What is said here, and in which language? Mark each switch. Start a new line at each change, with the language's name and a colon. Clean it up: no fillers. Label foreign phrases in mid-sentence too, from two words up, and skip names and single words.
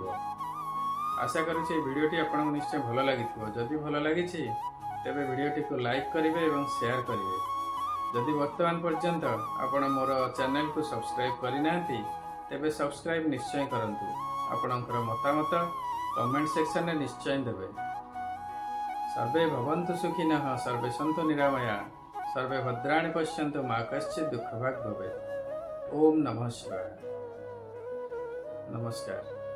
Odia: ଆଶା କରୁଛି ଏହି ଭିଡ଼ିଓଟି ଆପଣଙ୍କୁ ନିଶ୍ଚୟ ଭଲ ଲାଗିଥିବ। ଯଦି ଭଲ ଲାଗିଛି ତେବେ ଭିଡ଼ିଓଟିକୁ ଲାଇକ୍ କରିବେ ଏବଂ ସେୟାର କରିବେ। ଯଦି ବର୍ତ୍ତମାନ ପର୍ଯ୍ୟନ୍ତ ଆପଣ ମୋର ଚ୍ୟାନେଲକୁ ସବସ୍କ୍ରାଇବ୍ କରିନାହାନ୍ତି ତେବେ ସବସ୍କ୍ରାଇବ୍ ନିଶ୍ଚୟ କରନ୍ତୁ। ଆପଣଙ୍କର ମତାମତ କମେଣ୍ଟ ସେକ୍ସନରେ ନିଶ୍ଚୟ ଦେବେ।
Sanskrit: सर्वे भवन्तु सुखिनः, सर्वे सन्तु निरामया, सर्वे भद्राणि पश्यन्तु, मा कश्चित् दुःखभाग् भवेत्। ओम नमः शिवाय। नमस्कार।